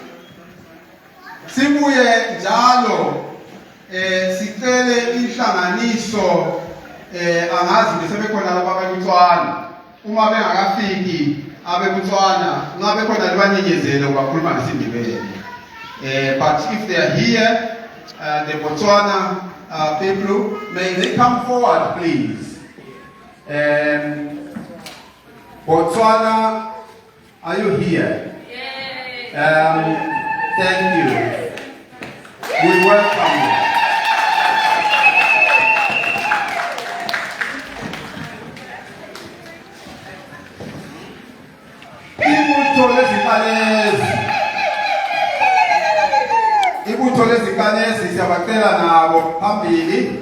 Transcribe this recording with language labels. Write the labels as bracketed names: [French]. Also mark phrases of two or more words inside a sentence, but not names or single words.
[North Ndebele] Sibuye njalo sicele inhlanganiso angazi besebekhona lapha abebuthwana uma bengakafiki abebuthwana ngabe khona libanyenyezele ukukhuluma ngesindebele. [English] But if they are here, the Botswana people, may they come forward please. Botswana, are you here? Thank you. We welcome you. [North Ndebele] Ibutho lezinkanyezi siyabacela nabo phambili.